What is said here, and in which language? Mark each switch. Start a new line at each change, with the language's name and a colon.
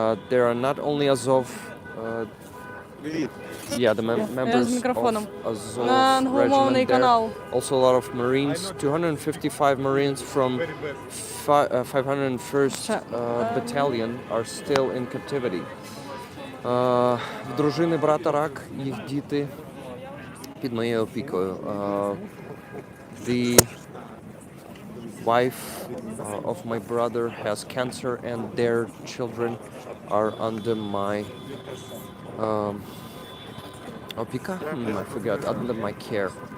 English: There are not only Azov, the members
Ukrainian: з мікрофоном.
English: of Azov
Ukrainian: На англомовний
English: regiment there.
Ukrainian: канал.
English: Also a lot of Marines. 255 Marines from 501st battalion are still in captivity.
Ukrainian: В дружини брата рак, їх діти під моєю опікою.
English: The wife of my brother has cancer and their children are under my опіка? I forgot. Under my care.